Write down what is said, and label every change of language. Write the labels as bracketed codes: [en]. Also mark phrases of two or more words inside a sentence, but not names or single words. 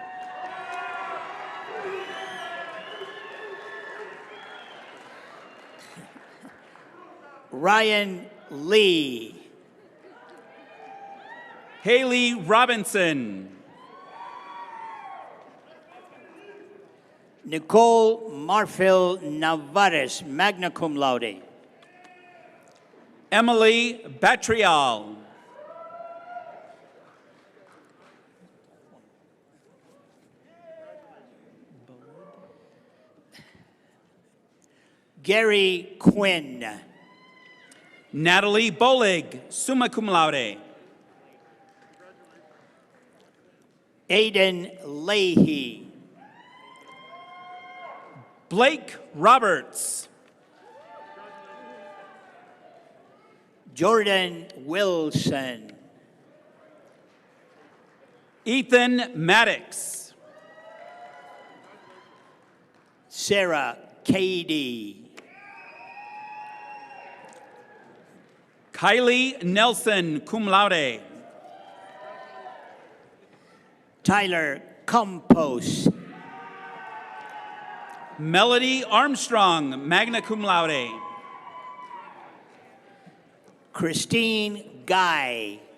[en] Ryan Lee. Haley Robinson. Nicole Marfil Navarez, [la] magna cum laude. [en] Emily Batrial. Gary Quinn. Natalie Bolig, [la] summa cum laude. [en] Aiden Leahy. Blake Roberts. Jordan Wilson. Ethan Maddox. Sarah Cady. Kylie Nelson, [la] cum laude. [en] Tyler Campos. Melody Armstrong, [la] magna cum laude. [en] Christine Guy.